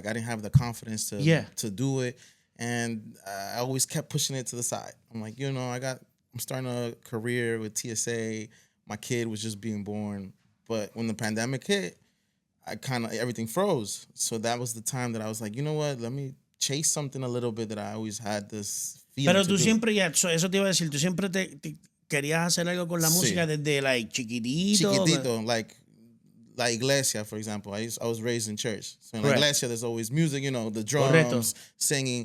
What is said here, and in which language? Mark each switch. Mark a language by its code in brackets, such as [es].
[en] Like I didn't have the confidence to do it. And I always kept pushing it to the side. I'm like, I'm starting a career with TSA. My kid was just being born. But when the pandemic hit, everything froze. So that was the time that I was like, you know what? Let me chase something a little bit that I always had this feeling. [es] Pero tú siempre eso te iba a decir, tú siempre te querías hacer algo con la música desde like chiquitito. [en] Chiquitito, like [es] La Iglesia, [en] for example. I was raised in church. So in [es] La Iglesia, [en] there's always music, the drums, singing.